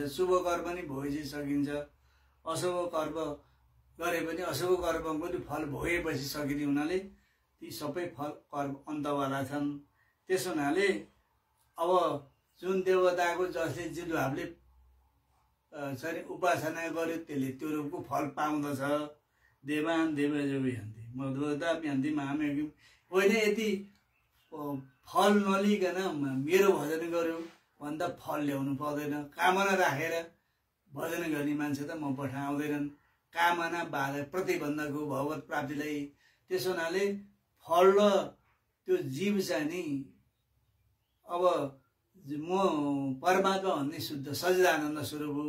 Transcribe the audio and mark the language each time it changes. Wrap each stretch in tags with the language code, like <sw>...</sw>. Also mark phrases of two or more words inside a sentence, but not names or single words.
<ne>शुभ कर्म पनि भोगेपछि सकिन्छ, अशुभ कर्म गरे पनि अशुभ कर्म पनि फल भोगेपछि सकिने हुनाले ती सबै फल कर्म अन्तवाला छन्। त्यस हुनाले अब जुन देवताको जसले जुन भावले चाहिँ उपासना गर्यो त्यसले त्यो रूपको फल पाउँदछ।</ne> <sa>देवान देवजो यान्ति मधुता यान्ति महामेघ।</sa> <ne>होइन यदि फल नलिकन मेरो भजन गर्यो भन्दा फल ल्याउनु पर्दैन। कामना राखेर भजन गर्ने मान्छे त म पठाउँदैनन्। कामना बाधा प्रतिबन्धक हो भगवत प्राप्तिलाई। त्यसो हुनाले फल र त्यो जीव चाहिँ नि अब म परमात्मा भन्ने शुद्ध सच्चिदानन्द स्वरूप हो।</ne>